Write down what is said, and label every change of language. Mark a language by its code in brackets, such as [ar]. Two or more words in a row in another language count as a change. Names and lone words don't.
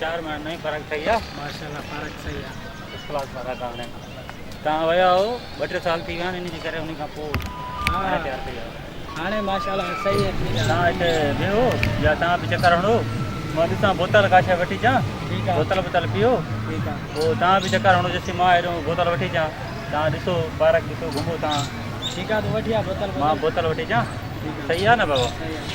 [ur] نہیں فرق صحیح ہے ماشاءاللہ فرق صحیح ہے [sd] क्लास फर्क आहे तव्हां विया हो 2-3 साल थी विया आहिनि इन जे करे उन खां पोइ हाणे तयारु थी विया [ur] هاڻي ماشاءاللہ صحیح ہے [sd] तव्हां हिते वेहो या तव्हां बि चकर हणो मां ॾिसां बोतल काशा वठी अचां [ur] ٹھیک ہے [sd] बोतल पियो [ur] ٹھیک ہے [sd] पोइ तव्हां बि चकर हणो जेसीं मां हेॾो बोतल वठी अचां तव्हां ॾिसो पार्क ॾिसो घुमो तव्हां [ur] ٹھیک ہے تو [sd] वठिया बोतल मां बोतल वठी अचां सही आहे न बाबा [ur] صحیح ہے